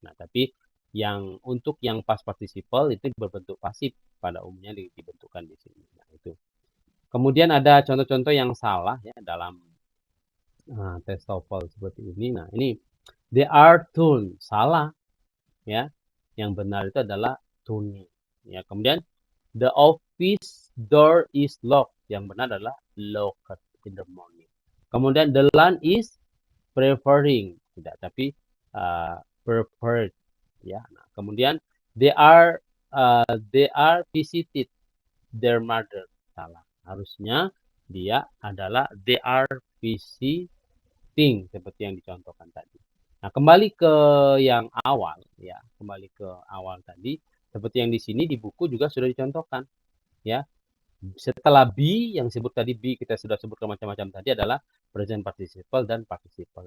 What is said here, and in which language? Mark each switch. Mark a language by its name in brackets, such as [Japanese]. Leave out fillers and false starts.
[Indonesian] Nah, tapi untuk yang past participle itu berbentuk pasif pada umumnya dibentukkan di sini. Nah, itu. Kemudian ada contoh-contoh yang salah ya dalam tes TOEFL seperti ini. Nah, ini [English] they are tuned, [Indonesian] salah ya. Yang benar itu adalah tuning. Ya, kemudian [English] the office door is locked. [Indonesian] Yang benar adalah [English] locked in the morning. Kemudian the lunch is preferring, [Indonesian] tidak, tapi [English] preferred ya. [Indonesian] Nah, kemudian [English] they are visited their mother, [Indonesian] salah. Harusnya dia adalah [English] they are visiting [Indonesian] seperti yang dicontohkan tadi. Nah, kembali ke yang awal ya, kembali ke awal tadi seperti yang di sini di buku juga sudah dicontohkan ya. Setelah be yang disebut tadi, be kita sudah sebutkan macam-macam tadi adalah present participle dan participle.